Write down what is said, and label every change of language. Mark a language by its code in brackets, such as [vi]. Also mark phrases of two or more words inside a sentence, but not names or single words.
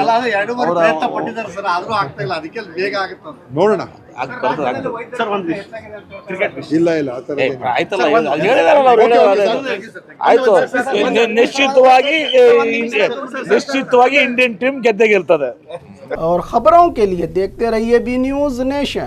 [kn] ಪ್ರಯತ್ನ ಪಟ್ಟಿದ್ದಾರೆ ಸರ್, ಆದ್ರೂ ಆಗ್ತಾ ಇಲ್ಲ. ಅದಕ್ಕೆ ಬೇಗ ಆಗುತ್ತೆ ನೋಡೋಣ. ಸರ್. ಒಂದು ಇಲ್ಲ ಆ ಥರ ಏನಿಲ್ಲ. ಆಯ್ತು, ನಿಶ್ಚಿತವಾಗಿ [en] Indian team [kn] ಗೆದ್ದೇ ಗೆಲ್ತದೆ. [hi] और खबरों के लिए देखते रहिए बी न्यूज़ नेशन।